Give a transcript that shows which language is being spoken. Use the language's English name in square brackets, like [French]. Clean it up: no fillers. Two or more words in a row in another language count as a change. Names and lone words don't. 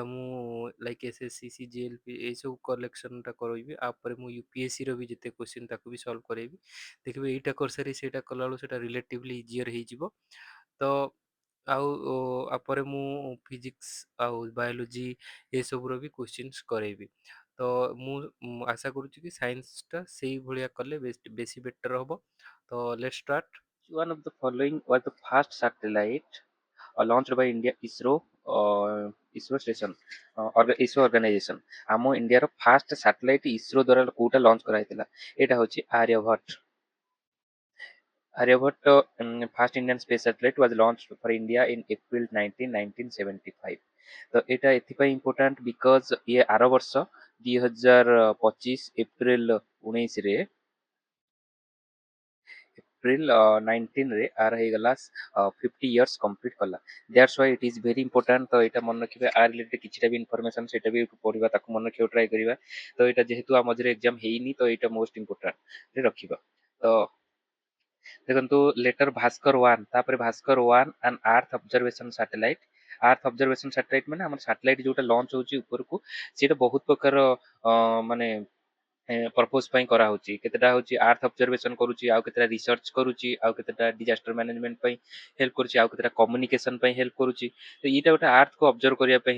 [Odia] ମୁଁ ଲାଇକ୍ SSC CGLP ଏଇସବୁ କଲେକ୍ସନ୍ଟା କରାଇବି ଆପରେ ମୁଁ UPSCର ବି ଯେତେ କ୍ୱେଶ୍ଚିନ୍ ତାକୁ ବି ସଲ୍ଭ କରାଇବି ଦେଖିବେ ଏଇଟା କରିସାରି ସେଇଟା କଲାବେଳକୁ ସେଇଟା [English] relatively easier [Odia] ହେଇଯିବ ତ ଆଉ ଆପରେ ମୁଁ ଫିଜିକ୍ସ ଆଉ ବାୟୋଲୋଜି ଏସବୁର ବି କ୍ୱେଶ୍ଚିନ୍ସ କରେଇବି ତ ମୁଁ ଆଶା କରୁଛି କି ସାଇନ୍ସଟା ସେଇଭଳିଆ କଲେ ବେଶୀ ବେଟର୍ ହେବ ତ [English] let start. One of the following was the first satellite launched by India ISRO station or ISRO organization. [Odia] ଆମ ଇଣ୍ଡିଆର [English] first satellite [Odia] ଇସ୍ରୋ ଦ୍ୱାରା କୋଉଟା ଲଞ୍ଚ କରାଯାଇଥିଲା ଏଇଟା ହଉଛି ଆର୍ଯ୍ୟଭଟ୍ଟ। [English] Aryabhatta first Indian space satellite was launched for India in April 19, 1975. [Odia] ତ ଏଇଟା ଏଥିପାଇଁ [English] important because [Odia] ଇଏ ଆର ବର୍ଷ 2025 ଏପ୍ରିଲ 19ରେ ଏପ୍ରିଲ 19 ରେ ଆର ହେଇଗଲା [English] 50 years complete [Odia] କଲା [English] that's why it is very important [Odia] ତ ଏଇଟା ମନେ ରଖିବେ ଆର ରିଲେଟେड କିଛିଟା ବି ଇନଫର୍ମେସନ ସେଟା ବି ପଢିବା ତାକୁ ମନେ ରଖିବାକୁ ଟ୍ରାଏ କରିବା ତ ଏଇଟା ଯେହେତୁ ଆମ ମଝିରେ ଏକ୍ଜାମ ହେଇନି ତ ଏଇଟା [English] most important [Odia] ରେ ରଖିବା ତ ଦେଖନ୍ତୁ ଲେଟର ଭାସ୍କର 1 ତାପରେ ଭାସ୍କର 1 ଆଣ୍ଡ [English] earth observation satellite earth observation satellite [Odia] ମାନେ ଆମର ସାଟେଲାଇଟ ଯୋଉଟା ଲଞ୍ଚ ହଉଛି ଉପରକୁ ସେଇଟା ବହୁତ ପ୍ରକାର ମାନେ पर्पज ପାଇଁ କରାହଉଛି କେତେଟା ହଉଛି [English] earth observation [Odia] କରୁଛି ଆଉ କେତେଟା ରିସର୍ଚ୍ଚ କରୁଛି ଆଉ କେତେଟା [English] disaster management [Odia] ପାଇଁ ହେଲ୍ପ କରୁଛି ଆଉ କେତେଟା କମ୍ୟୁନିକେସନ ପାଇଁ ହେଲ୍ପ କରୁଛି ତ ଏଇଟା ଗୋଟେ ଆର୍ଥକୁ ଅବଜର୍ଭ କରିବା ପାଇଁ